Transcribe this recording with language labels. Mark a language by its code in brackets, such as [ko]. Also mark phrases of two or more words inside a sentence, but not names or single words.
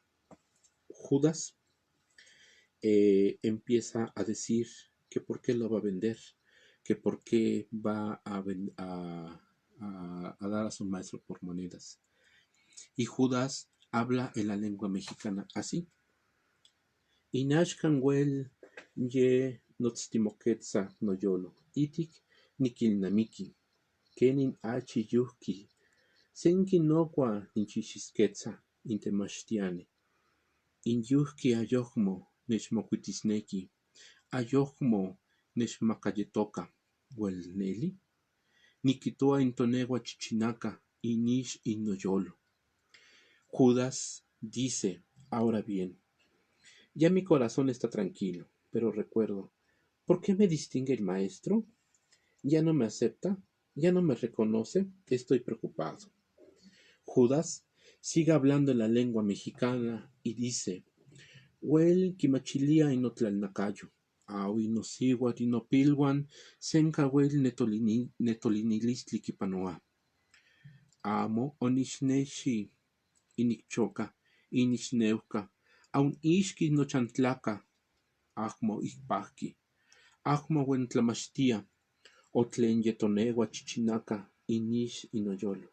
[es] Judas empieza a decir que por qué lo va a vender, que por qué va a dar a su maestro por monedas. Y Judas habla en la lengua mexicana así. [nah] Inashkan wel ye notztimoquetza noyolo, itik nikilnamiki, kenin achi yuhki, senki nokwa ninchisquetza, intemachtiane, in yuhki ayohmo nechmocuitisneki, ayohmo nechmacayetoca, wel neli, nikitoa intonegua chichinaca, inish inoyolo. [es] Judas dice, ahora bien, ya mi corazón está tranquilo, pero recuerdo, ¿por qué me distingue el maestro? ¿Ya no me acepta? ¿Ya no me reconoce? Estoy preocupado. Judas sigue hablando en la lengua mexicana y dice, [nah] Wel kimachilia inotlalnacayo, au inosiwa dinopilwan, senka wel netolinilistli kipanoa. Amo onishneshi inikchoka, inishneuka, aun ishki nochantlaka, ahmo ikpahki, ahmo wen tlamachtia, o tlen yetonewa chichinaka, inish inoyolo.